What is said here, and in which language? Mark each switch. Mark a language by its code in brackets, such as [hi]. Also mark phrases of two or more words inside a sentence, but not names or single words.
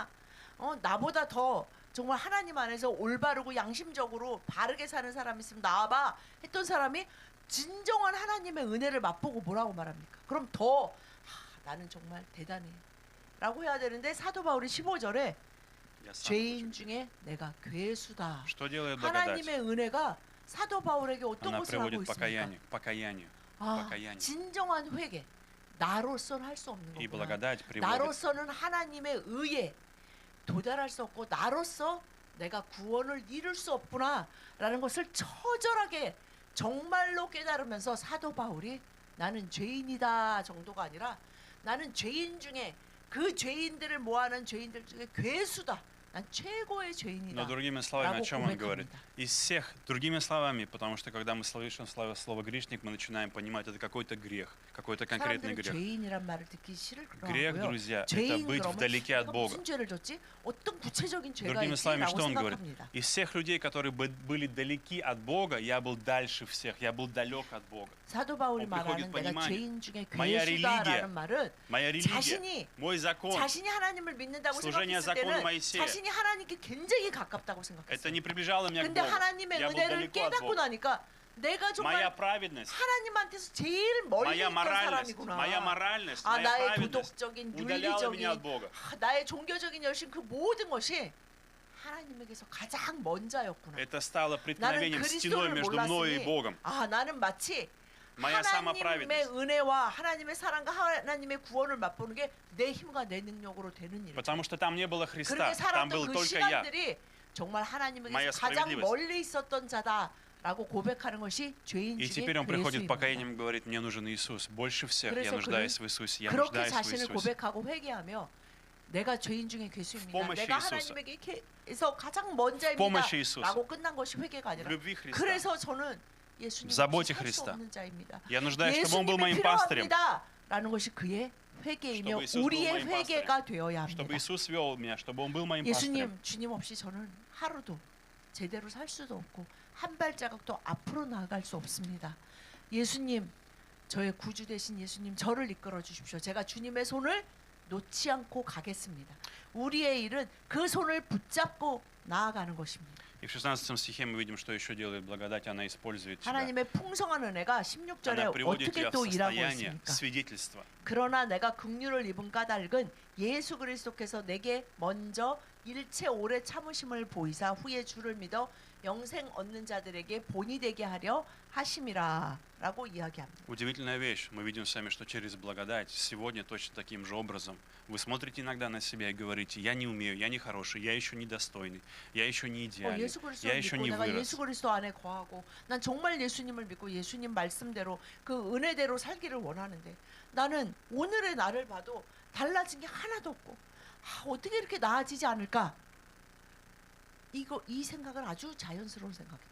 [ko] 나보다 더 정말 하나님 안에서 올바르고 양심적으로 바르게 사는 사람이 있으면 나와봐 했던 사람이 진정한 하나님의 은혜를 맛보고 뭐라고 말합니까? 그럼 더 나는 정말 대단해 라고 해야 되는데 사도 바울이 15절에 [ru] Я сам [ko] 죄인 [ru] худший. [ko] 중에 내가 괴수다. [ru] Что делает благодать? [ko] 하나님의 은혜가 사도 바울에게 어떤 [ru] Она [ko] 것을 하고 [ru] приводит [ko] 있습니까? [ru] к покаянию. [ko] 아, [ru] покаянию. [ko] 진정한 회개. 나로서는 할 수 없는 [ru] И [ko] 거구나. [ru] благодать приводит [ko] 나로서는 하나님의 의에 도달할 수 없고 나로서 내가 구원을 이룰 수 없구나라는 것을 처절하게 정말로 깨달으면서 사도 바울이 나는 죄인이다 정도가 아니라 나는 죄인 중에 그 죄인들을 모아놓은 죄인들 중에 괴수다. 난 최고의 죄인이다. [ru] Но другими словами, о [ko] 라고 [ru] чем он говорит? [ko] 고백합니다. [ru] Из всех, другими словами, потому что когда мы слышим слово грешник, мы начинаем понимать, это какой-то грех, какой-то конкретный [ko] 사람들은 [ru] грех. [ko] 죄인이란 말을 듣기 싫을 [ru] Грех, [ko] 거라고요. [ru] друзья, это [ko] 죄인 [ru] быть [ko] 그러면 [ru] вдалеке от [ko] 내가 [ru] Бога. [ko] 무슨 죄를 졌지? 어떤 구체적인 죄가 [ru] Другими словами, [ko] 있지라고 [ru] что он говорит? [ko] 생각합니다. [ru] Из всех людей, которые были далеки от Бога, я был дальше всех, я был далек от Бога. [ko] 사도 바울이 [ru] приходит [ko] 말하는 내가 [ru] понимание. [ko] 죄인 중에 [ru] Моя религия, [ko] 괴수다라는 말은 [ru] Моя религия, [ko] 자신이 [ru] мой закон, [ko] 자신이 하나님을 믿는다고 [ru] служение [ko] 생각했을 [ru] закону [ko] 때는 [ru] Моисея. [ko] 자신이 하나님께 굉장히 가깝다고 [ru] это [ko] 생각했어요. [ru] не приближало меня к [ko] 근데 [ru] Богу. [ko] 하나님의 [ru] Я был [ko] 은혜를 [ru] далеко от [ko] 깨닫고 [ru] Бога. [ko] 나니까 내가 [ru] Моя [ko] 정말 [ru] праведность, [ko] 하나님한테서 제일 멀리 [ru] моя [ko] 있던 [ru] моральность, [ko] 사람이구나. [ru] моя моральность, [ko] 아, [ru] моя [ko] 나의 [ru] праведность [ko] 도덕적인 [ru] удаляла меня от [ko] 윤리적인 [ru] Бога. [ko] 나의 종교적인 열심 그 모든 것이 하나님에게서 가장 먼 자였구나. [ru] Это стало [ko] 나는 [ru] преткновением стеной [ko] 그리스도를 [ru] между мной и [ko] 몰랐으니 [ru] Богом. [ko] 아 나는 마치 [ru] Моя [ko] 하나님의 [ru] самоправедность. [ko] 은혜와 하나님의 사랑과 하나님의 구원을 맛보는 게 내 힘과 내 능력으로 되는 일. [ru] Потому что там не было Христа, [ko] 그렇게 [ru] там был [ko] 살았던 그 [ru] только я. [ko] 시간들이 정말 하나님에게서 [ru] Моя [ko] 가장 [ru] справедливость. [ko] 멀리 있었던 자다라고 고백하는 것이 죄인 [ru] И [ko] 중에 [ru] теперь он приходит [ko] 괴수입니다. [ru] к покаянием и говорит, мне нужен Иисус. Больше всех я [ko] 그래서 [ru] нуждаюсь в Иисусе. Я [ko] 그렇게 [ru] нуждаюсь в [ko] 자신을 [ru] Иисусе. [ko] 고백하고 회개하며 내가 죄인 중에 괴수입니다. [ru] помощи [ko] 내가 [ru] Иисуса. [ko] 하나님에게서 가장 먼 [ru] помощи Иисуса. [ko] 자입니다라고 끝난 것이 회개가 [ru] В [ko] 아니라 [ru] любви Христа. [ko] 그래서 저는 예수님 [ru] В заботе [ko] 없이 살수 [ru] Христа. [ko] 없는 자입니다. [ru] Я нуждаюсь, чтобы Он был моим пастырем. [ko] 예수님이 필요합니다라는 것이 그의 회개이며 [ru] чтобы Иисус был [ko] 우리의 [ru] моим [ko] 회개가 되어야 [ru] Чтобы [ko] 합니다. [ru] Иисус вел меня, чтобы Он был моим пастырем. [ko] 예수님, 주님 없이 저는 하루도 제대로 살 수도 없고 한 발자국도 앞으로 나아갈 수 없습니다. 예수님, 저의 구주 되신 예수님, 저를 이끌어 주십시오. 제가 주님의 손을 놓지 않고 가겠습니다. 우리의 일은 그 손을 붙잡고 나아가는 것입니다. [ru] И в 16 стихе мы видим, что еще делает благодать. Она использует тебя. [ko] 하나님의 풍성한 은혜가 [ru] Она [ko] 16절에 [ru] приводит [ko] 어떻게 [ru] тебя в [ko] 또 일하고 [ru] состояние [ko] 있습니까? [ru] свидетельства. [ko] 그러나 내가 긍휼을 입은 까닭은 예수 그리스도께서 내게 먼저 일체 오래 참으심을 보이사 후에 주를 믿어 영생 얻는 자들에게 본이 되게 하려 하심이라라고 이야기합니다. [ru] Удивительная вещь. Мы видим с вами, что через благодать сегодня точно таким же образом вы смотрите иногда на себя и говорите, я не умею, я не хороший, я еще недостойный, я еще не идеальный, [ko] 예수 [ru] я [ko] 그리스도를 [ru] еще [ko] 믿고 [ru] не [ko] 내가 [ru] вырос. [ko] 예수 그리스도 안에 거하고 난 정말 예수님을 믿고 예수님 말씀대로 그 은혜대로 살기를 원하는데 나는 오늘의 나를 봐도 달라진 게 하나도 없고 어떻게 이렇게 나아지지 않을까? 이 생각은 아주 자연스러운 생각이에요.